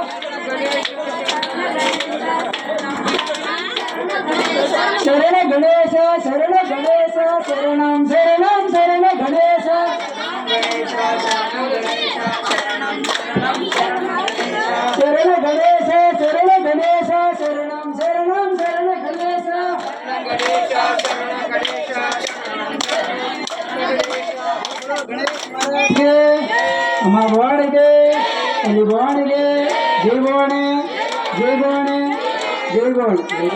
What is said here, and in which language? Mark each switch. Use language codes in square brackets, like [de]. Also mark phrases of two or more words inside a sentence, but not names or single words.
[te] శరణ గణేశ శరణ గణేశ శరణం శరణం శరణ గణేశ శరణ గణేశ శరణ గణేశ శరణం శరణం శరణ గణేశ [kn] ಅಮ್ಮ ಭವಾನಿಗೆ ಅಲ್ಲಿ ಭವಾನಿಗೆ ಜೈ ಭವಾನಿ ಜೈ ಭವಾನಿ ಜೈ ಭವಾನಿ